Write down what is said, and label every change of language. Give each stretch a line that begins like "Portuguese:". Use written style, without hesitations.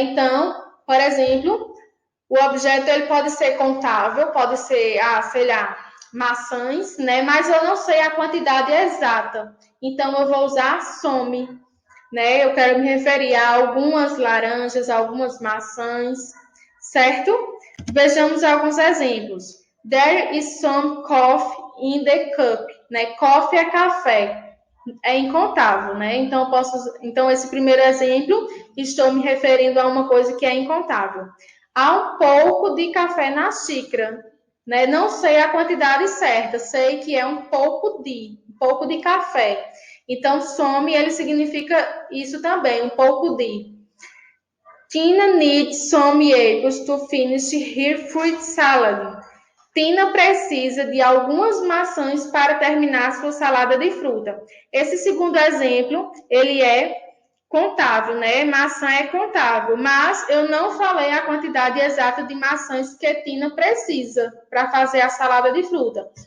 Portuguese: Então, por exemplo, o objeto ele pode ser contável, pode ser, sei lá, maçãs, né? Mas eu não sei a quantidade exata. Então, eu vou usar some, né? Eu quero me referir a algumas laranjas, algumas maçãs, certo? Vejamos alguns exemplos.
English: There is some coffee in the cup, né?
Portuguese: Coffee é café, é incontável, né? Então esse primeiro exemplo, estou me referindo a uma coisa que é incontável. Há um pouco de café na xícara, né? Não sei a quantidade certa, sei que é um pouco de café. Então, some, ele significa isso também, um pouco de.
English: Tina needs some apples to finish her fruit salad.
Portuguese: Tina precisa de algumas maçãs para terminar sua salada de fruta. Esse segundo exemplo, ele é contável, né? Maçã é contável, mas eu não falei a quantidade exata de maçãs que Tina precisa para fazer a salada de fruta.